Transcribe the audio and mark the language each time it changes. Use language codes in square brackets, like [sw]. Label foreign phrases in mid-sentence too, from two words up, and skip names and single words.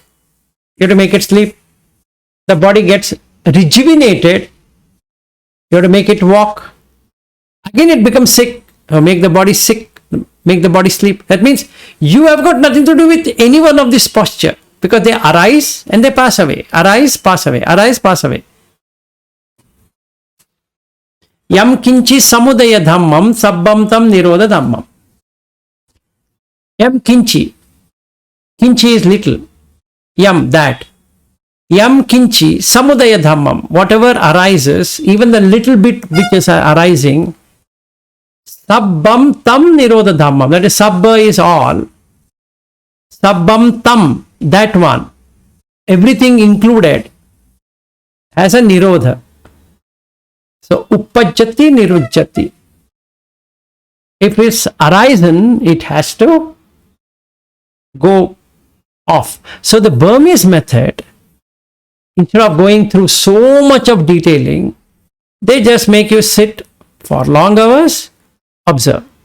[en] You have to make it sleep. The body gets rejuvenated. You have to make it walk. Again it becomes sick. Make the body sick. Make the body sleep. That means you have got nothing to do with any one of this posture. Because they arise and they pass away. Arise, pass away. Arise, pass away. [pi] Yam kinchi samudaya dhammam sabbam tam nirodha dhammam. Yam kinchi. [en] Kinchi is little. Yam, that. [pi] Yam kinchi samudaya dhammam. [en] Whatever arises, even the little bit which is arising, [pi] sabbam tam nirodha dhammam. [en] That is, sabba is all. [pi] Sabbam tam, [en] that one. Everything included has a nirodha. [pi] So, uppajjati nirujjati. [en] If it's arisen, it has to go off. So, the Burmese method, instead of going through so much of detailing, they just make you sit for long hours, observe.